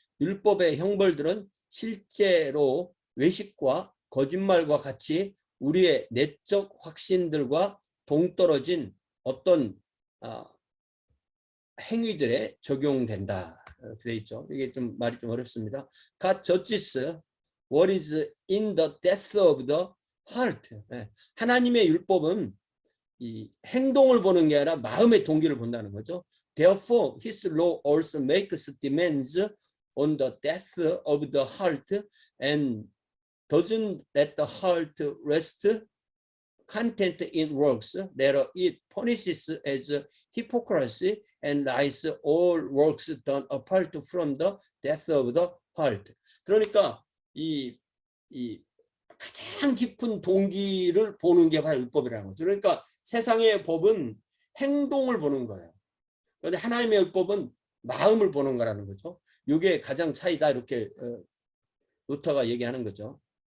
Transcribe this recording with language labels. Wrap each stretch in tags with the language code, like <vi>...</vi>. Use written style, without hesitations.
<ko>율법의 형벌들은 실제로 외식과 거짓말과 같이 우리의 내적 확신들과 동떨어진 어떤 행위들에 적용된다. 이렇게 돼 있죠. 이게 좀 말이 좀 어렵습니다.</ko> <en>God judges what is in the depth of the heart.</en> <ko>하나님의 율법은 이 행동을 보는 게 아니라 마음의 동기를 본다는 거죠.</ko> <en>Therefore, His law also makes demands on the depth of the heart and doesn't let the heart rest content in works. Rather, it punishes as hypocrisy and lies all works done apart from the depth of the heart.</en> <ko>그러니까 이 가장 깊은 동기를 보는 게 바로 율법이라는 거죠. 그러니까 세상의 법은 행동을 보는 거예요. 그런데 하나님의 율법은 마음을 보는 거라는 거죠. 이게 가장 차이다 이렇게 루터가 얘기하는 거죠.</ko>